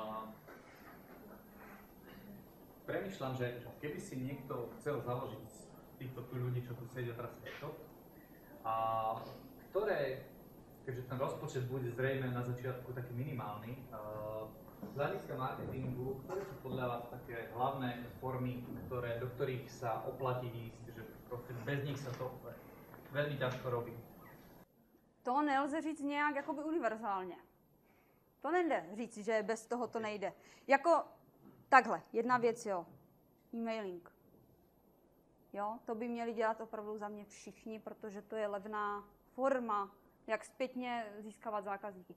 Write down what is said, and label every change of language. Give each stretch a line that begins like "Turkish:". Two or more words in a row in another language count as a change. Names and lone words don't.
Slovak: Premýšľam, že keby si niekto chcel založiť z týchto ľudí, čo tu sedia teraz e-shop, a ktoré, keďže ten rozpočet bude zrejme na začiatku taký minimálny, z hľadiska marketingu, ktoré sú podľa vás také hlavné formy, do ktorých sa oplatí ísť, že proste bez nich sa to veľmi ťažko robí?
Czech: To nelze říct nějak jakoby univerzálně. To nejde říct, že bez toho to nejde. Jako takhle, jedna věc, jo. E-mailing. Jo, to by měli dělat opravdu za mě všichni, protože to je levná forma, jak zpětně získávat zákazníky.